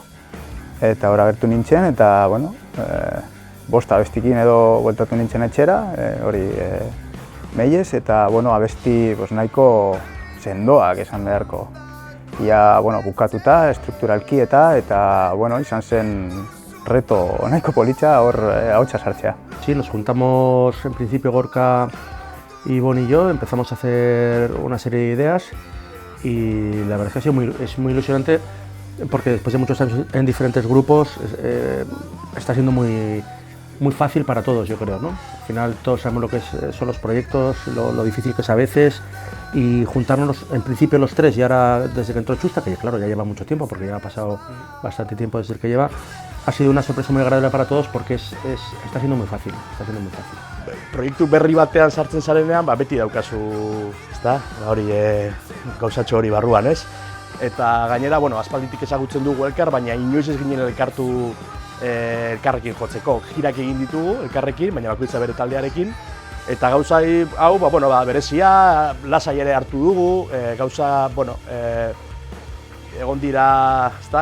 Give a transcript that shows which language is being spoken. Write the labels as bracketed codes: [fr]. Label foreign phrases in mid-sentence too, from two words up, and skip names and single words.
[eu] Eta hor agertu nintzen, eta, bueno, 5 abestikin edo bueltatu nintzen etxera, hori meiez, eta, bueno, abesti nahiko sendoak esan beharko. Ia, bueno, bukatuta, estrukturalki eta, bueno, izan zen reto nahiko politxa hor ahotsa sartzea. [es] Sí, nos juntamos en principio Gorka, Ibon y yo, empezamos a hacer una serie de ideas y la verdad es que es muy ilusionante porque después de muchos años en diferentes grupos está siendo muy fácil para todos, yo creo, ¿no? Al final todos sabemos lo que son los proyectos, lo difícil que es a veces, y juntarnos en principio los 3 y ahora desde que entró Chusta, que claro ya lleva mucho tiempo porque ya ha pasado bastante tiempo desde el que lleva, ha sido una sorpresa muy agradable para todos porque está siendo muy fácil, [eu] Proiektu berri batean sartzen zarenean, beti daukazu, ezta? Hori gauzatxo hori barruan, ez? Eta gainera, bueno, aspalditik ezagutzen dugu elkar, baina inoiz ez ginen elkartu elkarrekin jotzeko. Girak egin ditugu elkarrekin, baina bakoitza bere taldearekin. Eta gauza hau, berezia, lasai ere hartu dugu, gauza, bueno, egon dira, ezta?